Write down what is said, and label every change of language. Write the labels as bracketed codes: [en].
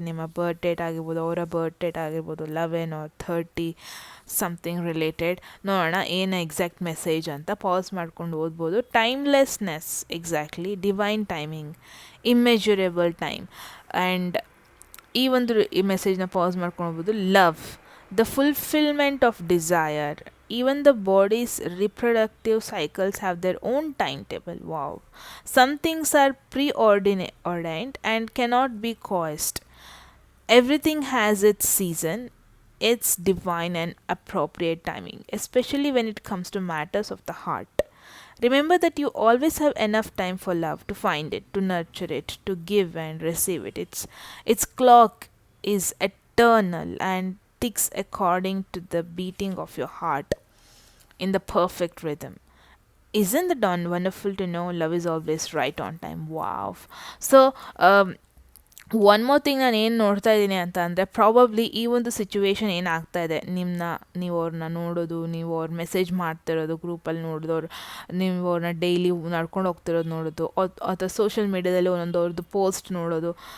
[kn] ನಿಮ್ಮ ಬರ್ತ್ ಡೇಟ್ ಆಗಿರ್ಬೋದು, ಅವರ ಬರ್ತ್ ಡೇಟ್ ಆಗಿರ್ಬೋದು, 11 or 30 ಸಮಥಿಂಗ್ ರಿಲೇಟೆಡ್. ನೋಡೋಣ ಏನು ಎಕ್ಸಾಕ್ಟ್ ಮೆಸೇಜ್ ಅಂತ. ಪಾಸ್ ಮಾಡ್ಕೊಂಡು ಓದ್ಬೋದು. [en] Timelessness, exactly, divine timing, immeasurable time. [kn] And ಈ ಒಂದು ಈ ಮೆಸೇಜ್ನ ಪಾಸ್ ಮಾಡ್ಕೊಂಡು ಹೋಗ್ಬೋದು. [en] Love, the fulfilment of desire. Even the body's reproductive cycles have their own timetable. Wow. Some things are preordained and cannot be caused. Everything has its season, its divine and appropriate timing, especially when it comes to matters of the heart. Remember that you always have enough time for love, to find it, to nurture it, to give and receive it. Its clock is eternal and ticks according to the beating of your heart in the perfect rhythm. Isn't that wonderful to know love is always right on time? Wow. [kn] So one more thing ನಾನು ಏನು ನೋಡ್ತಾ ಇದ್ದೀನಿ ಅಂತ ಅಂದರೆ, probably ಈ ಒಂದು situation ಏನಾಗ್ತಾ ಇದೆ, ನೀವು ಅವ್ರನ್ನ ನೋಡೋದು, ನೀವು ಅವ್ರ ಮೆಸೇಜ್ ಮಾಡ್ತಿರೋದು, ಗ್ರೂಪಲ್ಲಿ ನೋಡಿದವ್ರು, ನೀವು ಅವ್ರನ್ನ ಡೈಲಿ ನಡ್ಕೊಂಡು ಹೋಗ್ತಿರೋದು ನೋಡೋದು, ಅಥವಾ ಸೋಷಿಯಲ್ ಮೀಡ್ಯಾದಲ್ಲಿ ಒಂದೊಂದು ಅವ್ರದ್ದು ಪೋಸ್ಟ್ ನೋಡೋದು.